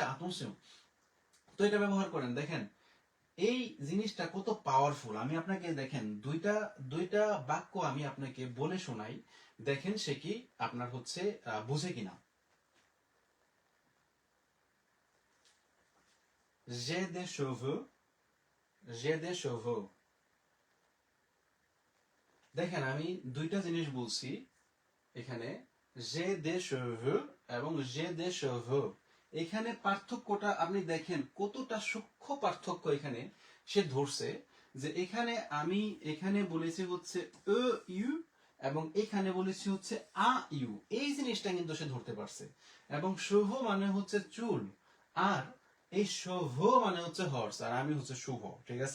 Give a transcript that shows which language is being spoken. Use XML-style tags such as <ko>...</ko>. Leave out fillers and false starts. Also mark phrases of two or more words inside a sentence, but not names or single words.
<bn>আতঙ্ক। তো এটা ব্যবহার করেন, দেখেন এই জিনিসটা কত পাওয়ারফুল। আমি আপনাকে দেখেন দুইটা দুইটা বাক্য আমি আপনাকে বলে শোনাই, দেখেন সে কি আপনার হচ্ছে বুঝে কিনা।</bn> <fr>j'ai des cheveux, j'ai des cheveux।</fr> <bn>দেখেন আমি দুইটা জিনিস বলছি এখানে,</bn> <fr>j'ai des cheveux এবং j'ai des cheveux।</fr> <bn>এখানে পার্থক্যটা আপনি দেখেন কতটা সূক্ষ্ম পার্থক্য এখানে সে ধরছে, যে এখানে আমি এখানে বলেছি হচ্ছে এ ইউ এবং এখানে বলেছি হচ্ছে আ ইউ, এই জিনিসটা কিন্তু সে ধরতে পারছে। এবং শুভ মানে হচ্ছে চুল, আর এই শুভ মানে হচ্ছে হর্স, আর আমি হচ্ছে শুভ, ঠিক আছে?</bn>